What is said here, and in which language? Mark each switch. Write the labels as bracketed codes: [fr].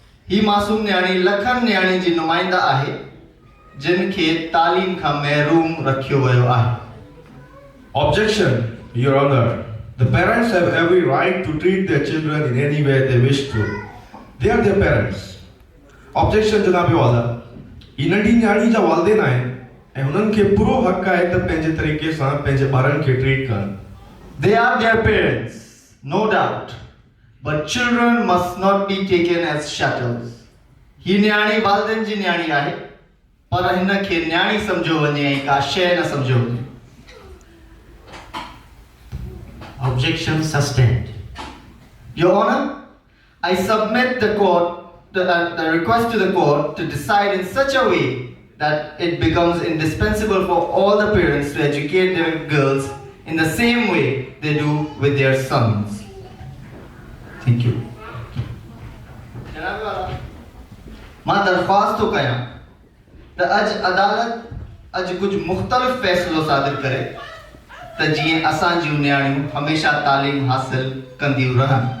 [sd] ही मासूम न्याणी लखनि न्याणी जी नुमाइंदा आहे जिन खे तालीम खां महरूम रखियो वियो आहे. [en] Objection, Your Honor. The parents have every right to treat their children in any way they wish to. They are their parents. Objection, Janabe Wala. [sd] ही नंढी न्याणी जा वालिदैन आहिनि ऐं हुननि खे पूरो हक़ आहे त पंहिंजे तरीक़े सां पंहिंजे ॿारनि खे ट्रीट कनि. [en] They are their parents, no doubt, but children must not be taken as chattels. [sd] ही न्याणी वालिदैन जी न्याणी आहे, पर हिन खे न्याणी सम्झो वञे ऐं का शइ न सम्झो वञे. [en] Objection sustained. Your Honor, I submit the request to the court to decide in such a way that it becomes indispensable for all the parents to educate their girls in the same way they do with their sons. Thank you. [sd] मां दरख्वास्त तो कयां त अॼु अदालत अॼु कुझु मुख़्तलिफ़ फ़ैसिलो सादिर करे त जीअं असां जूं न्याणियूं हमेशह तालीम हासिल कंदियूं रहनि.